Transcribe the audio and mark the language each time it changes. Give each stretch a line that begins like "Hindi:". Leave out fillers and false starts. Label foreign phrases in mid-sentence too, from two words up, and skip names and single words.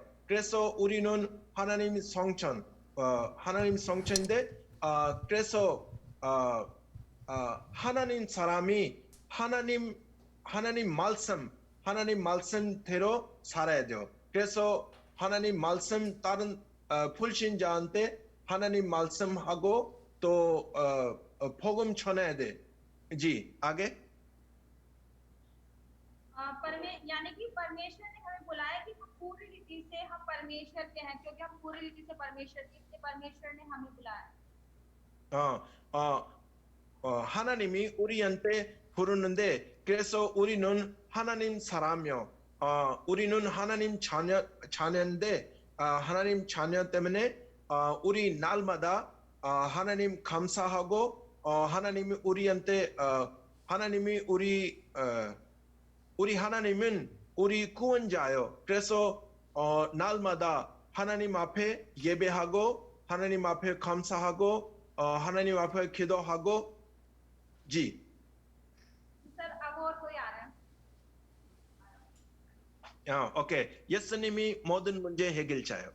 Korean: 그래서 우리는 하나님 성천인데 그래서 하나님 사람이 하나님 말씀대로 살아야 돼요. 그래서 하나님 말씀 다른 불신자한테 하나님 말씀하고 또 복음 전해야 돼.
Hindi: जी आगे। यानी कि परमेश्वर ने हमें बुलाया कि हम पूरी रीति से हम परमेश्वर के हैं, क्योंकि हम पूरी रीति से परमेश्वर के, इसलिए परमेश्वर ने हमें बुलाया।
Korean: 하나님이 우리한테 부르는데 그래서 우리는 하나님 사람이요. 우리는 하나님 자녀인데 하나님 자녀 때문에 우리 날마다 하나님 감사하고 하나님이 우리한테 하나님이 우리 하나님은 우리 구원자요. 그래서 날마다 하나님 앞에 예배하고 하나님 앞에 감사하고 하나님 앞에 기도하고 जी
Hindi: सर अब और कोई आ रहा है
Korean: 오케이. 예수님이 모든 문제 해결자요.